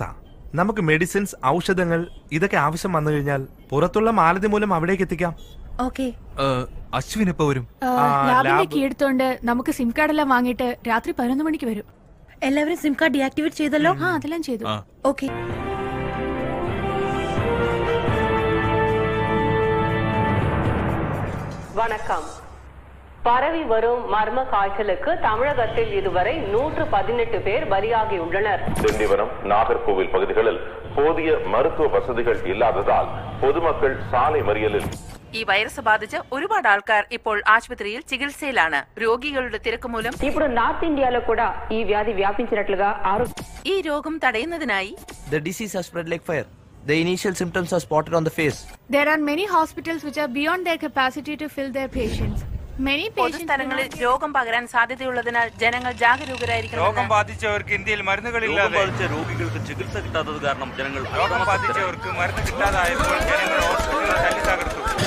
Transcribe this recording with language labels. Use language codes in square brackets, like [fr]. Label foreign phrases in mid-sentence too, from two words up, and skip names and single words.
[ml] നമുക്ക് മെഡിസിൻസ്, ഔഷധങ്ങൾ ഇതൊക്കെ ആവശ്യം വന്നു കഴിഞ്ഞാൽ പുറത്തുള്ള മാലതി മൂലം അവിടേക്ക് എത്തിക്കാം. ഓക്കെ. അശ്വിൻ എപ്പോ വരും? ലാബിന്റെ കീ എടുത്തോണ്ട് നമുക്ക് [en] SIM card [ml] എല്ലാം വാങ്ങിയിട്ട് രാത്രി 11 മണിക്ക് വരും. എല്ലാവരും [en] SIM card deactivate [ml] ചെയ്തല്ലോ? അതെല്ലാം ചെയ്തു. ഓക്കെ. [ta] வணக்கம். பரவி வரும் மர்ம காய்ச்சலுக்கு தமிழகத்தில் இதுவரை 118 பேர் பலியாகியுள்ளனர். திண்டிவனம், நாகர்கோவில் பகுதிகளில் போதிய மருத்துவ வசதிகள் இல்லாததால் பொதுமக்கள் சாலை மறியலில். [ml] ഈ വൈറസ് ബാധിച്ച് ഒരുപാട് ആൾക്കാർ ഇപ്പോൾ ആശുപത്രിയിൽ ചികിത്സയിലാണ്. രോഗികളുടെ തിരക്ക് മൂലം [te] ఇప్పుడు నార్త్ ఇండియాలో కూడా ఈ వ్యాధి వ్యాపించినట్లుగా [ml] ഈ രോഗം തടയുന്നതിനായി [en] The disease has spread like fire. The initial symptoms are spotted on the face. There are many hospitals which are beyond their capacity to fill their patients. Many patients [ml] പൊതുസ്ഥലങ്ങളിൽ രോഗം പകരാൻ സാധ്യതയുള്ളതിനാൽ ജനങ്ങൾ ജാഗരൂകരായിരിക്കണം. രോഗം ബാധിച്ചവർക്ക് ഇന്ത്യയിൽ മരുന്നുകളില്ലാതെ രോഗികൾക്ക് ചികിത്സ കിട്ടാത്തത് കാരണം ജനങ്ങൾ രോഗം ബാധിച്ചവർക്ക് മരുന്ന് കിട്ടാതായപ്പോൾ ജനങ്ങൾ ഹോസ്പിറ്റലുകൾ തല്ലി തകർത്തു.